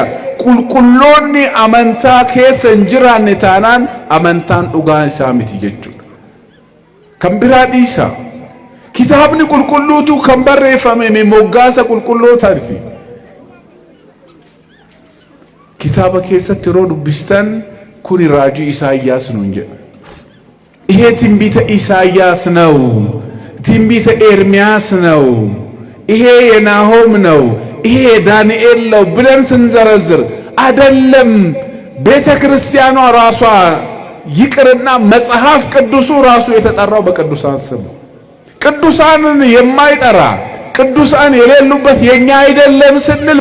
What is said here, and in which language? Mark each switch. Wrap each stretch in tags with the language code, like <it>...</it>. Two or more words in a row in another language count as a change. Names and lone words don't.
<om>Qulqulloonni amantaa keessa hin jiraanne taanaan amantaan dhugaa isaa miti jechuudha. Kan biraa dhiisa. Kitaabni qulqulluutu kan barreeffame moggaasa qulqullootaati. Kitaaba keessatti yeroo dubbistan kun raajii Isaayyaas nuun jedha.</om> <am>ይሄ ትንቢተ ኢሳይያስ ነው። ትንቢተ ኤርምያስ ነው። ይሄ የናሆም ነው። ይሄ ዳንኤል ነው ብለን ስንዘረዝር አይደለም ቤተ ክርስቲያኗ ራሷ ይቅርና መጽሐፍ ቅዱሱ ራሱ የተጠራው በቅዱሳን ስም። ቅዱሳንን የማይጠራ ቅዱሳን የሌሉበት የኛ አይደለም ስንል</am>